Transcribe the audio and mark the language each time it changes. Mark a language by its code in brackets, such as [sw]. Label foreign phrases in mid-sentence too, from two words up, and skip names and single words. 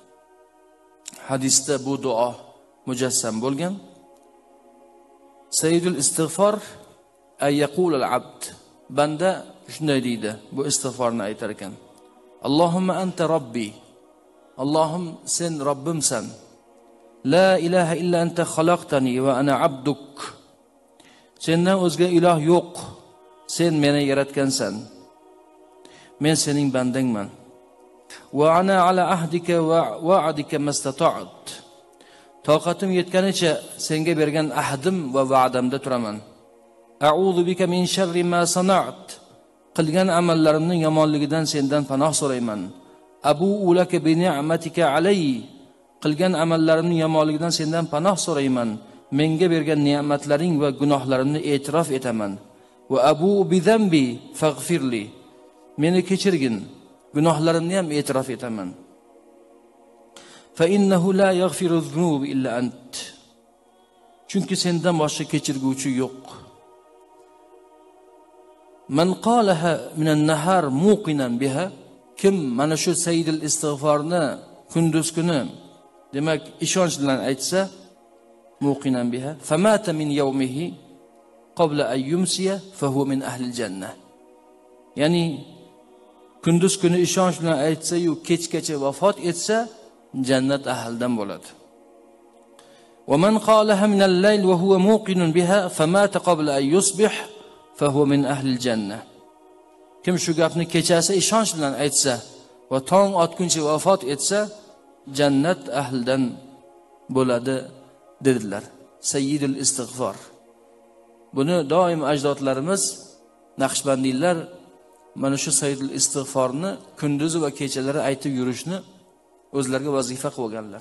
[uz] Hadisda bu duo mujassam bo'lgan. [ar] سيد الاستغفار أن يقول العبد. [uz] Banda shunday deydi, bu istig'forni aytar ekan. [ar] اللهم أنت ربي. [uz] Allohim sen Robbimsan. [ar] لا إله إلا أنت خلقتني وأنا عبدك. [uz] Sendan o'zga iloh yo'q. Sen meni yaratgansan. Men sening bandangman. [ar] وأنا على عهدك ووعدك ما استطعت. [uz] Toqatim yetganicha senga bergan ahdim va va'damda turaman. [ar] أعوذ بك من شر ما صنعت. [uz] Qilgan amallarimning yomonligidan sendan panoh so'rayman. [ar] أبوء لك بنعمتك علي. [uz] Qilgan amallarimning yomonligidan sendan panoh so'rayman. Menga bergan ne'matlaring va gunohlarimni e'tirof etaman. [ar] وأبوء بذنبي فاغفر لي. [uz] Meni kechirgin, gunohlarimni ham e'tirof etaman. [ar] فإنه لا يغفر الذنوب إلا أنت. [uz] Chunki sendan boshqa kechirguvchi yo'q. [ar] من قالها من النهار موقنا بها, [uz] kim mana shu sayyidul istig'forni kunduz kuni demak ishonch bilan aytsa, [ar] موقنا بها فمات من يومه قبل أن يمسي فهو من أهل الجنة. [uz] Ya'ni kunduz kuni ishonch bilan aytsa-yu kechgacha vafot etsa, jannat ahlidan bo'ladi. [ar] ومن قالها من الليل وهو موقن بها فمات قبل أن يصبح فهو من أهل الجنة. [uz] Kim shu gapni kechasi ishonch bilan aytsa va tong otguncha vafot etsa, jannat ahlidan bo'ladi dedilar. [ar] سيد الاستغفار. [uz] Buni doim ajdodlarimiz, Naqshbandiylar mana shu sayyidul istig'forni kunduzi va kechalari aytib yurishni o'zlariga vazifa qilganlar.